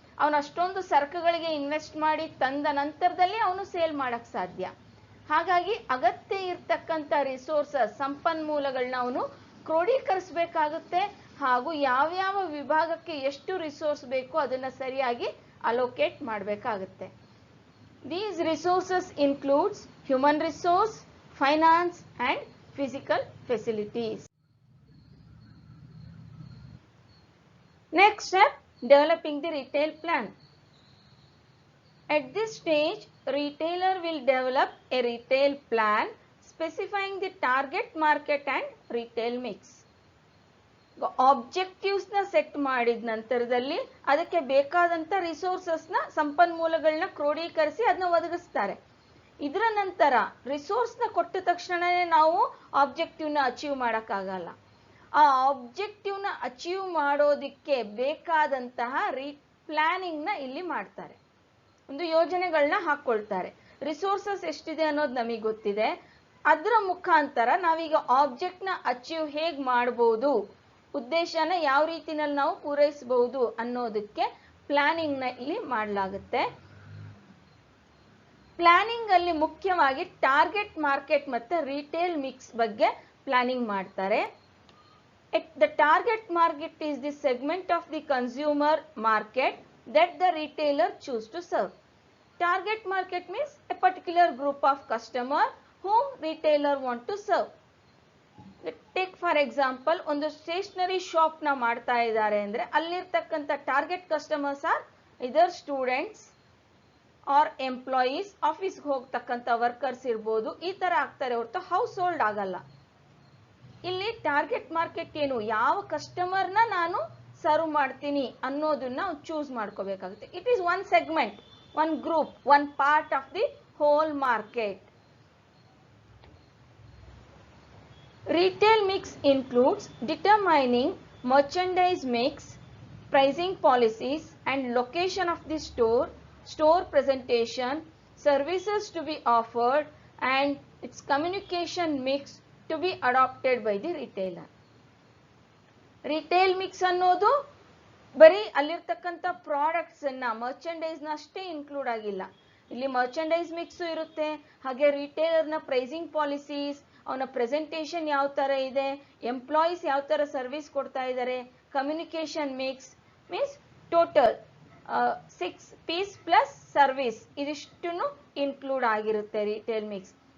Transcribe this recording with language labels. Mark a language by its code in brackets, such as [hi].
[kn] ಅವನು ಅಷ್ಟೊಂದು ಸರಕುಗಳಿಗೆ ಇನ್ವೆಸ್ಟ್ ಮಾಡಿ ತಂದ ನಂತರದಲ್ಲಿ ಅವನು ಸೇಲ್ ಮಾಡೋಕ್ಕೆ ಸಾಧ್ಯ. ಹಾಗಾಗಿ ಅಗತ್ಯ ಇರ್ತಕ್ಕಂಥ ರಿಸೋರ್ಸಸ್, ಸಂಪನ್ಮೂಲಗಳನ್ನ ಅವನು ಕ್ರೋಢೀಕರಿಸಬೇಕಾಗುತ್ತೆ ಹಾಗೂ ಯಾವ್ಯಾವ ವಿಭಾಗಕ್ಕೆ ಎಷ್ಟು ರಿಸೋರ್ಸ್ ಬೇಕು ಅದನ್ನು ಸರಿಯಾಗಿ ಅಲೋಕೇಟ್ ಮಾಡಬೇಕಾಗುತ್ತೆ. [en] These resources includes human resource, finance and physical facilities. Next step, developing the retail plan. At this stage, retailer will develop a retail plan specifying the target market and retail mix. [kn] ಆಬ್ಜೆಕ್ಟಿವ್ಸ್ನ set ಮಾಡಿದ ನಂತರದಲ್ಲಿ ಅದಕ್ಕೆ ಬೇಕಾದಂಥ ರಿಸೋರ್ಸಸ್ನ, ಸಂಪನ್ಮೂಲಗಳನ್ನ ಕ್ರೋಢೀಕರಿಸಿ ಅದನ್ನ ಒದಗಿಸ್ತಾರೆ. ಇದರ ನಂತರ ರಿಸೋರ್ಸ್ನ ಕೊಟ್ಟ ತಕ್ಷಣವೇ ನಾವು ಆಬ್ಜೆಕ್ಟಿವ್ನ ಅಚೀವ್ ಮಾಡೋಕ್ಕಾಗಲ್ಲ. ಆ ಆಬ್ಜೆಕ್ಟಿವ್ನ ಅಚೀವ್ ಮಾಡೋದಕ್ಕೆ ಬೇಕಾದಂತಹ ಪ್ಲಾನಿಂಗ್ನ ಇಲ್ಲಿ ಮಾಡ್ತಾರೆ, ಒಂದು ಯೋಜನೆಗಳನ್ನ ಹಾಕ್ಕೊಳ್ತಾರೆ. ರಿಸೋರ್ಸಸ್ ಎಷ್ಟಿದೆ ಅನ್ನೋದು ನಮಗೆ ಗೊತ್ತಿದೆ, ಅದರ ಮುಖಾಂತರ ನಾವೀಗ ಆಬ್ಜೆಕ್ಟ್ನ ಅಚೀವ್ ಹೇಗೆ ಮಾಡ್ಬೋದು, ಉದ್ದೇಶನ ಯಾವ ರೀತಿನಲ್ಲಿ ನಾವು ಪೂರೈಸಬಹುದು ಅನ್ನೋದಕ್ಕೆ ಪ್ಲಾನಿಂಗ್ನ ಇಲ್ಲಿ ಮಾಡಲಾಗುತ್ತೆ. ಪ್ಲಾನಿಂಗ್ ಅಲ್ಲಿ ಮುಖ್ಯವಾಗಿ ಟಾರ್ಗೆಟ್ ಮಾರ್ಕೆಟ್ ಮತ್ತು ರಿಟೇಲ್ ಮಿಕ್ಸ್ ಬಗ್ಗೆ ಪ್ಲಾನಿಂಗ್ ಮಾಡ್ತಾರೆ. [en] The target market is the segment of the consumer market that the retailer choose to serve. Target market means a particular group of customer whom retailer want to serve. Take for example, [kn] ಒಂದು stationery ಶಾಪ್ನ ಮಾಡ್ತಾ ಇದ್ದಾರೆ ಅಂದರೆ ಅಲ್ಲಿರ್ತಕ್ಕಂಥ target customers [en] are either students or employees, [kn] ಆಫೀಸ್ಗೆ ಹೋಗ್ತಕ್ಕಂಥ workers ಇರ್ಬೋದು, ಈ ಥರ ಆಗ್ತಾರೆ ಹೊರತು ಹೌಸ್ ಹೋಲ್ಡ್ ಆಗಲ್ಲ. ಇಲ್ಲಿ ಟಾರ್ಗೆಟ್ ಮಾರ್ಕೆಟ್ ಏನು, ಯಾವ ಕಸ್ಟಮರ್ನ ನಾನು ಸರ್ವ್ ಮಾಡ್ತೀನಿ ಅನ್ನೋದನ್ನ ಚೂಸ್ ಮಾಡ್ಕೋಬೇಕಾಗುತ್ತೆ. [en] It is one segment, one group, one part of the whole market. Retail mix includes determining merchandise mix, pricing policies and location of the store, store presentation, services to be offered and its communication mix to be adopted by the retailer. [kn] Retail mix ಅನ್ನೋದು ಬರೀ ಅಲ್ಲಿರ್ತಕ್ಕಂಥ products ಅನ್ನ merchandise ನ ಅಷ್ಟೇ include ಆಗಿಲ್ಲ. ಇಲ್ಲಿ merchandise mix ಇರುತ್ತೆ, ಹಾಗೆ ರಿಟೇಲರ್ ನ ಪ್ರೈಸಿಂಗ್ ಪಾಲಿಸೀಸ್, ಅವನ ಪ್ರೆಸೆಂಟೇಷನ್ ಯಾವ ತರ ಇದೆ, ಎಂಪ್ಲಾಯೀಸ್ ಯಾವ ತರ ಸರ್ವಿಸ್ ಕೊಡ್ತಾ ಇದ್ದಾರೆ, communication mix means total 6 piece plus service ಇದಿಷ್ಟು ಇನ್ಕ್ಲೂಡ್ ಆಗಿರುತ್ತೆ ರಿಟೇಲ್ ಮಿಕ್ಸ್.